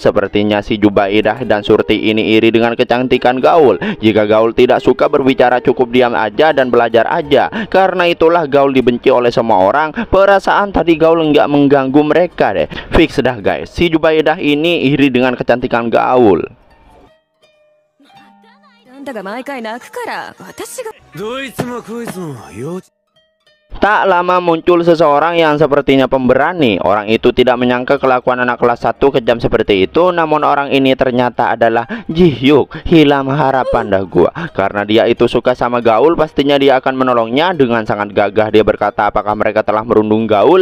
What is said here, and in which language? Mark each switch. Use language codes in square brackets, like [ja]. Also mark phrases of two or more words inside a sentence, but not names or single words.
[id] Sepertinya si Jubaedah dan Surti ini iri dengan kecantikan Gaul. Jika Gaul tidak suka berbicara, cukup diam aja dan belajar aja. Karena itulah Gaul dibenci oleh semua orang. Perasaan tadi Gaul nggak mengganggu mereka deh. Fix dah, guys, si Jubaedah ini iri dengan kecantikan Gaul. [ja] あんたが毎回泣くから私がどいつもこいつも幼稚 [id] Tak lama muncul seseorang yang sepertinya pemberani. Orang itu tidak menyangka kelakuan anak kelas 1 kejam seperti itu. Namun orang ini ternyata adalah Jihyuk. Hilang harapan dah gua. Karena dia itu suka sama Gaul, pastinya dia akan menolongnya. Dengan sangat gagah dia berkata apakah mereka telah merundung Gaul.